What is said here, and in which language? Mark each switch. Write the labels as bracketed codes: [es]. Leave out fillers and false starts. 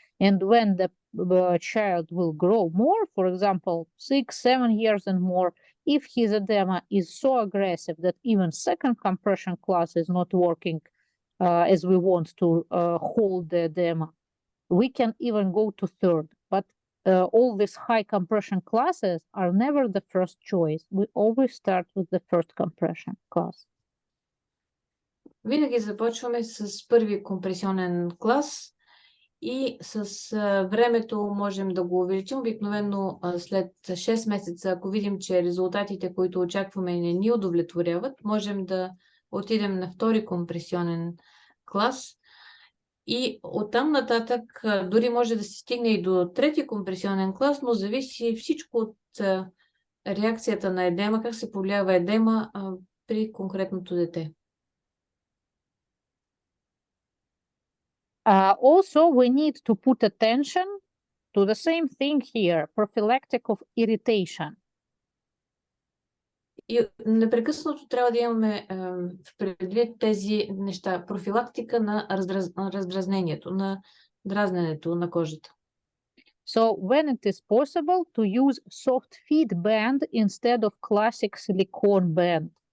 [en] And when the child will grow more, for example, 6-7 years and more, if his edema is so aggressive that even second compression class is not working as we want to hold the edema, we can even go to third. But all these high compression classes are never the first choice. We always start with the first compression class. [bg] Винаги започваме с първи компресионен клас и с времето можем да го увеличим. Обикновено след 6 месеца, ако видим, че резултатите, които очакваме, не ни удовлетворяват, можем да отидем на втори компресионен клас. И оттам нататък дори може да се стигне и до трети компресионен клас, но зависи всичко от реакцията на едема, как се повлиява едема при конкретното дете. [en] Also, we need to put attention to the same thing here, prophylactic of irritation. [bg] И непрекъснато трябва да имаме в предвид тези неща. Профилактика на раздразнението, на дразненето на кожата. [en] So when it is possible to use soft feed band instead of classic silicone band.